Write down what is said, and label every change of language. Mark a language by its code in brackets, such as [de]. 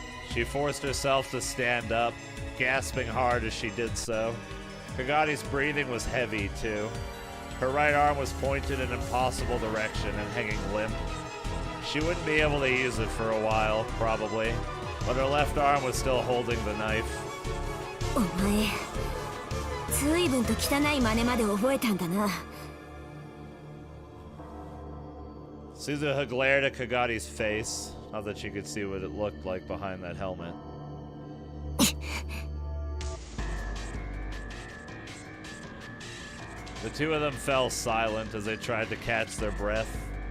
[en] She forced herself to stand up, gasping hard as she did so. Kagari's breathing was heavy, too. Her right arm was pointed in an impossible direction and hanging limp. She wouldn't be able to use it for a while, probably, but her left arm was still holding the knife. [ja] お前、随分と汚い真似まで覚えたんだな。 [en] Suzuha glared at Kagari's face, not that she could see what it looked like behind that helmet. The 2 of them fell silent as they tried to catch their breath.